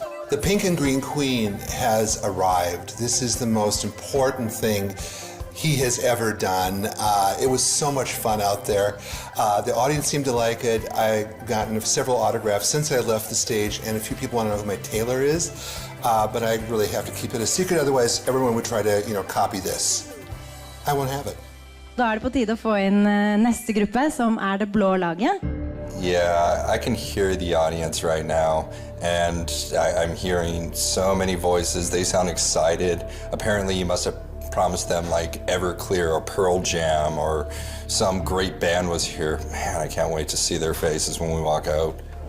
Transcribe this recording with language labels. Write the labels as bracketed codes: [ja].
[en] The Pink and Green Queen has arrived. This is the most important thing he has ever done. It was so much fun out there. The audience seemed to like it. I've gotten several autographs since I left the stage, and a few people want to know who my tailor is, but I really have to keep it a secret, otherwise everyone would try to, copy this. I won't have it. [no] Da det på tide å få inn neste gruppe, som det blå laget. [en] Yeah, I can hear the audience right now, and I'm hearing so many voices. They sound excited. Apparently you must have promised them like Everclear or Pearl Jam or some great band was here. Man, I can't wait to see their faces when we walk out.